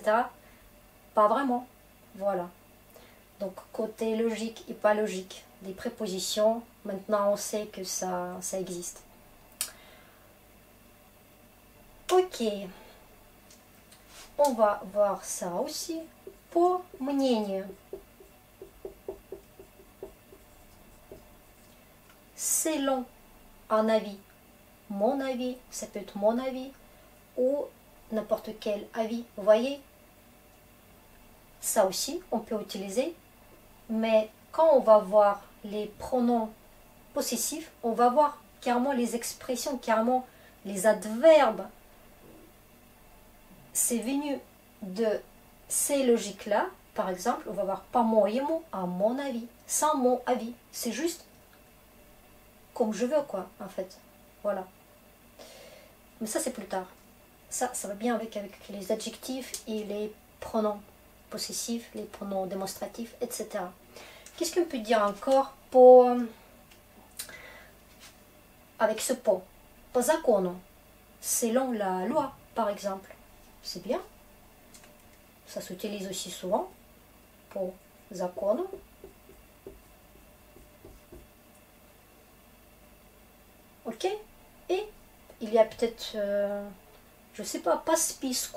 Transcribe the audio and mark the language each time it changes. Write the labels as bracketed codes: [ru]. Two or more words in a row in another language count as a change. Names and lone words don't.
[fr] Pas vraiment. Voilà. Donc, côté logique et pas logique des prépositions, maintenant on sait que ça existe. Ok. On va voir ça aussi. [ru] По мнению. [fr] Selon un avis. Mon avis, ça peut être mon avis ou n'importe quel avis. Vous voyez? Ça aussi, on peut utiliser. Mais quand on va voir les pronoms possessifs, on va voir carrément les expressions, carrément les adverbes. C'est venu de ces logiques-là. Par exemple, on va voir по-моему, à mon avis, sans mon avis. C'est juste comme je veux, quoi, en fait. Voilà. Mais ça, c'est plus tard. Ça va bien avec les adjectifs et les pronoms possessifs, les pronoms démonstratifs, etc. Qu'est-ce qu'on peut dire encore pour avec ce pot? [ru] По закону, [fr] selon la loi, par exemple. C'est bien. ça s'utilise aussi souvent. [ru] По закону. Ok. [fr] Et il y a peut-être, je sais pas spisku.